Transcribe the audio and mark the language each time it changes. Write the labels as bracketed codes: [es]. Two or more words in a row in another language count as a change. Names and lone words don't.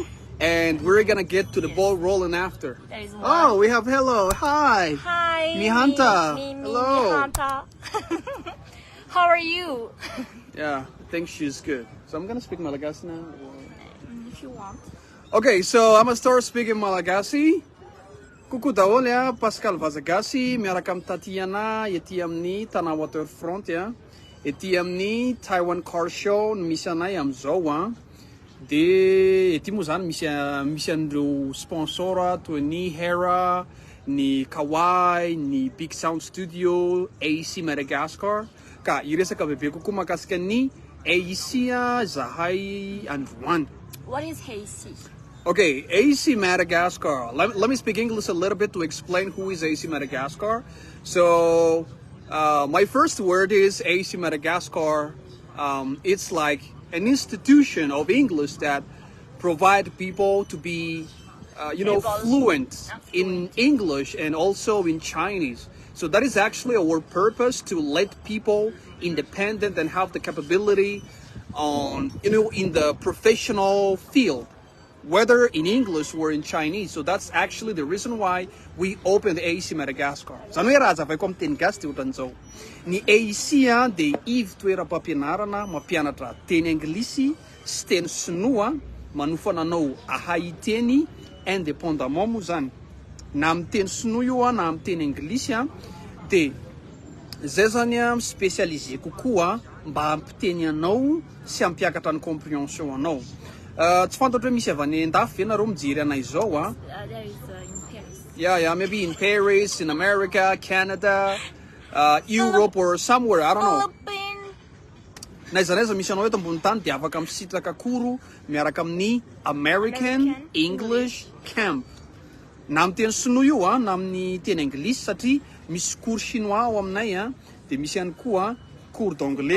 [en] And we're gonna get to the ball rolling after. There is one. Oh, we have hello. Hi. Hi. Mihanta. Hello. Mihanta. How are you? Yeah, I think she's good. So I'm gonna speak Malagasy now. If you want. Okay, so I'm gonna start speaking Malagasy. [mg] Coucou daholo ya, Pascal Vazagasy, miaraka amin'ny Tatiana ety amin'ny Tana waterfront ya. Ety amin'ny Taiwan car show no misy anay amizao de ety moa zany misy andreo sponsor toy ny Hera, ny Kawai, ny Big Sound Studio, AC Madagascar. Ka iresaka bebe kokoa mahakasika ny AC zahay androany. [en] What is AC? Okay, AC Madagascar. Let me speak English a little bit to explain who is AC Madagascar. So my first word is AC Madagascar. It's like an institution of English that provide people to be, fluent in English and also in Chinese. So that is actually our purpose, to let people independent and have the capability on, in the professional field, whether in English or in Chinese. So that's actually the reason why we opened AC Madagascar. [mg] Zany hoe raha zavay ko amin'ny teny gasy de ohatran'izao. Ny AC de toeram-pampianarana mampianatra teny Anglisy sy teny sinoa manofana anao ahay teny indépendamment moa zany. Na amin'ny teny sinoa io na amin'ny teny Anglisy de zay zany spécialisé kokoa mba hampiteny anao sy hampiakatra ny compréhension anao. Tsy fantatra hoe misy avy any andafy ve nareo mijery anay zao [en] There is in Paris. Yeah, maybe in Paris, in America, Canada, Europe or somewhere, I don't know. [mg] Naiza misy anao eto ambony tany de afaka misitraka koro miaraka amin'ny American English Camp. Na amin'ny teny sinoa io na amin'ny teny Anglisy, satria misy [fr] cours chinois [mg] ao aminay de misy ihany koa [fr] cours d'anglais.